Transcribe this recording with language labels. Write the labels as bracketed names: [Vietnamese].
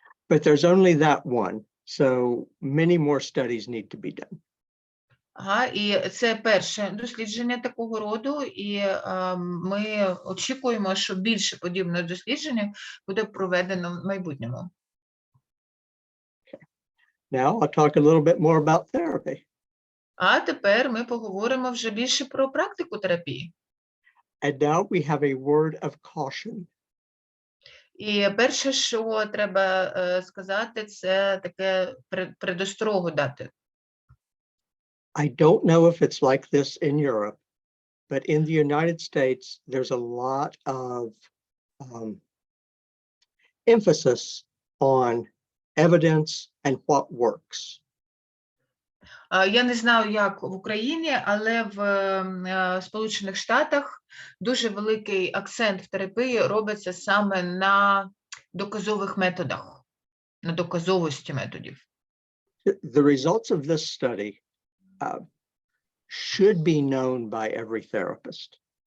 [English] But there's only that one, so many more studies need to be done. [Ukrainian] І це перше дослідження такого роду, і ми очікуємо, що більше подібних досліджень буде проведено в майбутньому. [English] Now I'll talk a little bit more about therapy. [Ukrainian] А тепер ми поговоримо вже більше про практику терапії. [English] And now we have a word of caution. [Ukrainian] І перше, що треба сказати, це таке предострогу дати. [English] I don't know if it's like this in Europe, but in the United States, there's a lot of emphasis on evidence and what works. [Ukrainian] Я не знаю, як в Україні, але в Сполучених Штатах дуже великий акцент в терапії робиться саме на доказових методах, на доказовості методів. [English] The results of this study should be known by every therapist.